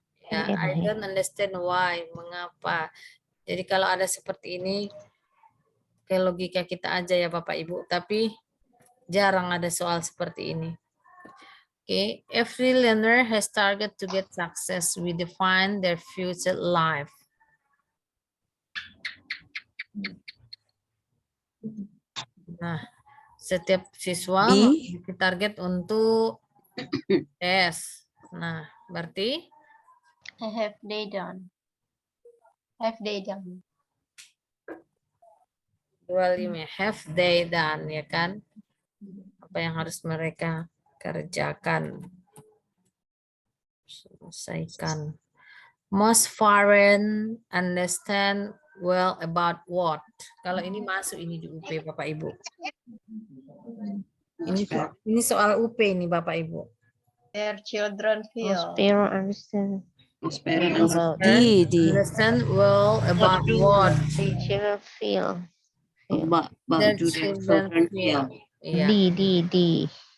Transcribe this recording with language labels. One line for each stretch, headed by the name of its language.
Indonesian: Ya,
English: I don't understand why,
Indonesian: mengapa. Jadi kalau ada seperti ini, ke logika kita aja ya Bapak Ibu, tapi jarang ada soal seperti ini.
English: Okay, every learner has target to get success. We define their future life.
Indonesian: Nah, setiap siswa memiliki target untuk tes. Nah, berarti
English: Have they done? Have they done? 25, have they done,
Indonesian: ya kan? Apa yang harus mereka kerjakan, selesaikan.
English: Most foreign understand well about what?
Indonesian: Kalau ini masuk ini di UP Bapak Ibu. Ini soal UP ini Bapak Ibu.
English: Their children feel. Most parents understand. Understand well about what? The children feel. Their children feel. Yeah. D.